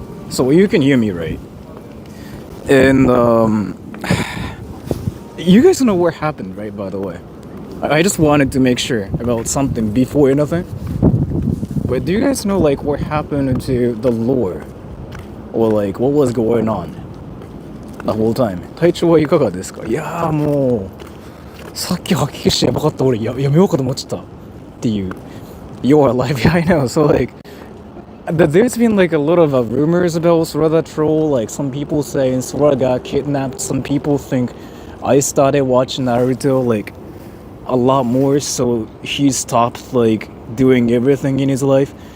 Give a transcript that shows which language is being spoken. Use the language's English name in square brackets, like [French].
[English] So, you can hear me, right? And, you guys know what happened, right, by the way? I just wanted to make sure about something before anything. But do you guys know, like, what happened to the lore? Or, like, what was going on the whole time? [Japanese] 体調はいかがですか？いやーもう、さっき吐き気してやばかった。俺やめようかと思っちゃったっていう。 [English] You're alive, yeah, I know. So, like, there's been, like, a lot of rumors about Sora the Troll. Like, some people saying Sora got kidnapped. Some people think I started watching Naruto, like, a lot more, so he stopped, like, doing everything in his life.